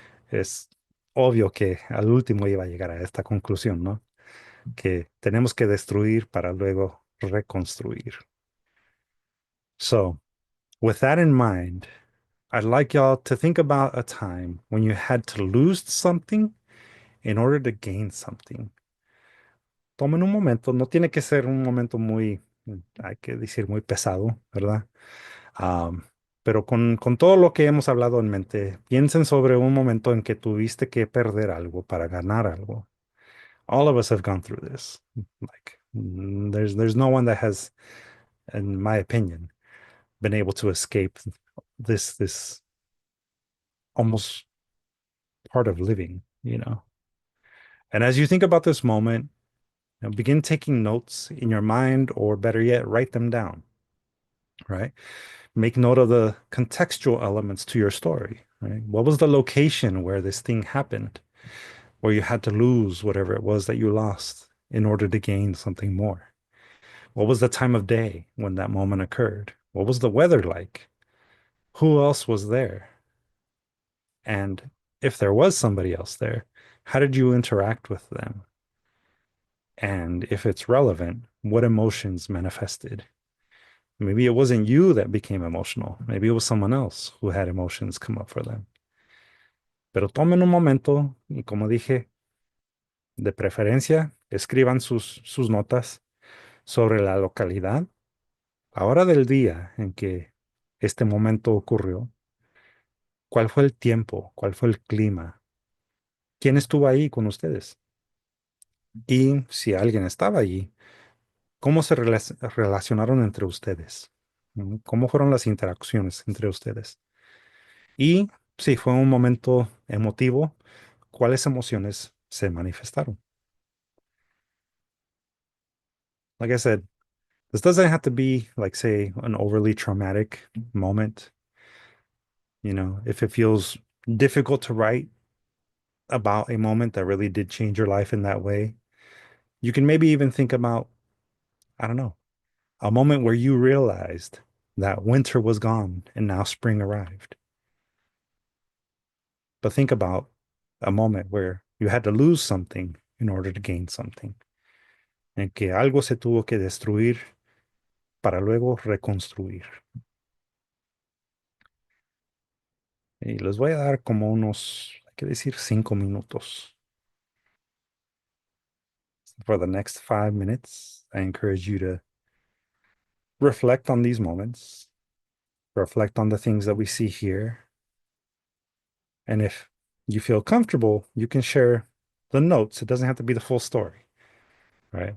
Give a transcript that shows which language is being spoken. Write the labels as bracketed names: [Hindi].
[Spanish] Es obvio que al último iba a llegar a esta conclusión, ¿no? Que tenemos que destruir para luego reconstruir. [English] So, with that in mind, I'd like y'all to think about a time when you had to lose something in order to gain something. [Spanish] Tomen un momento, no tiene que ser un momento muy, hay que decir, muy pesado, ¿verdad? Am, pero con todo lo que hemos hablado en mente, piensen sobre un momento en que tuviste que perder algo para ganar algo. [English] All of us have gone through this. Like, there's no one that has, in my opinion, been able to escape this almost part of living, you know. And as you think about this moment, begin taking notes in your mind, or better yet, write them down, right? Make note of the contextual elements to your story, right? What was the location where this thing happened, where you had to lose whatever it was that you lost in order to gain something more? What was the time of day when that moment occurred? What was the weather like? Who else was there? And if there was somebody else there, how did you interact with them? And if it's relevant, what emotions manifested? Maybe it wasn't you that became emotional. Maybe it was someone else who had emotions come up for them. [Spanish] Pero tomen un momento y, como dije, de preferencia, escriban sus notas sobre la localidad, la hora del día en que este momento ocurrió, cuál fue el tiempo, cuál fue el clima, quién estuvo ahí con ustedes. Y si alguien estaba allí, ¿cómo se relacionaron entre ustedes? ¿Cómo fueron las interacciones entre ustedes? Y si fue un momento emotivo, ¿cuáles emociones se manifestaron? [English] Like I said, this doesn't have to be like, say, an overly traumatic moment. You know, if it feels difficult to write about a moment that really did change your life in that way, you can maybe even think about, I don't know, a moment where you realized that winter was gone and now spring arrived. But think about a moment where you had to lose something in order to gain something, [Spanish] en que algo se tuvo que destruir para luego reconstruir. Y les voy a dar como unos, hay que decir, 5 minutos. [English] For the next 5 minutes, I encourage you to reflect on these moments, reflect on the things that we see here. And if you feel comfortable, you can share the notes. It doesn't have to be the full story, right?